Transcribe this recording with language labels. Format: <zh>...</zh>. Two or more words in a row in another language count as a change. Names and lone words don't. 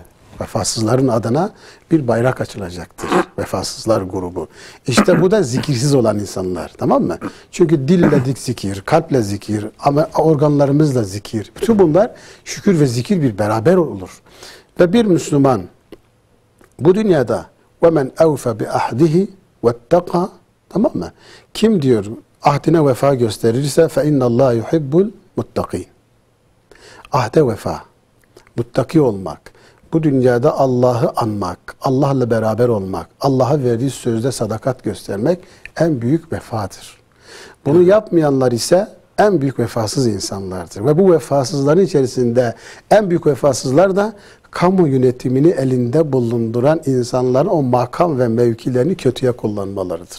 <tr>Vefasızların adına bir bayrak açılacaktır. Vefasızlar grubu. İşte bu da zikirsiz olan insanlar. Tamam mı? Çünkü dille zikir, kalple zikir, ama organlarımızla zikir. Bütün bunlar şükür ve zikir bir beraber olur. Ve bir Müslüman bu dünyada</tr> <ar>وَمَنْ اَوْفَ بِأَحْدِهِ وَاتَّقَى,</ar> <tr>tamam mı? Kim diyor ahdine vefa gösterirse</tr> <ar>فَاِنَّ اللّٰهَ يُحِبُّ الْمُتَّقِينَ.</ar> <tr>Ahde vefa, muttaki olmak, bu dünyada Allah'ı anmak, Allah'la beraber olmak, Allah'a verdiği sözde sadakat göstermek en büyük vefadır. Bunu yapmayanlar ise en büyük vefasız insanlardır. Ve bu vefasızların içerisinde en büyük vefasızlar da kamu yönetimini elinde bulunduran insanların o makam ve mevkilerini kötüye kullanmalarıdır.</tr>